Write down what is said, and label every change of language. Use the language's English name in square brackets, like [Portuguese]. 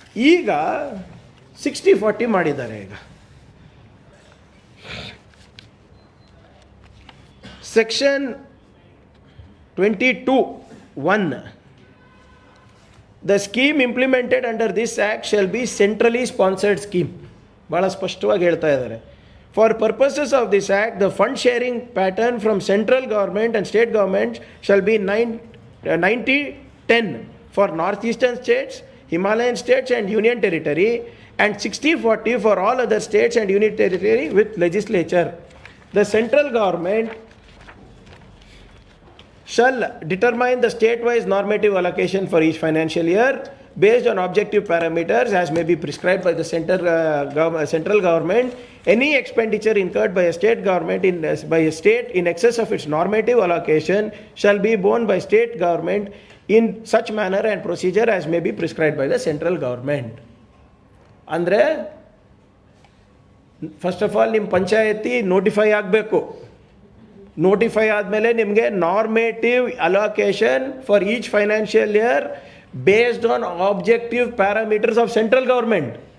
[Kannada] ಈಗ 60-40 ಮಾಡಿದ್ದಾರೆ. ಈಗ [English] Section 22(1) the scheme implemented under this act shall be centrally sponsored scheme. [Kannada] ಭಾಳ ಸ್ಪಷ್ಟವಾಗಿ ಹೇಳ್ತಾ ಇದ್ದಾರೆ. [English] For purposes of this act, the fund sharing pattern from central government and state government shall be 90-10 for northeastern states, Himalayan states and union territory, and 60-40 for all other states and union territory with legislature. The central government shall determine the state-wise normative allocation for each financial year based on objective parameters as may be prescribed by the central government. Any expenditure incurred by a state government by a state in excess of its normative allocation shall be borne by state government in such manner and procedure as may be prescribed by the central government. [Kannada] ಅಂದರೆ first of all ನಿಮ್ಮ ಪಂಚಾಯತಿ notify ಆಗಬೇಕು. Notify ಆದಮೇಲೆ ನಿಮಗೆ [English] Normative allocation for each financial year based on objective parameters of central government.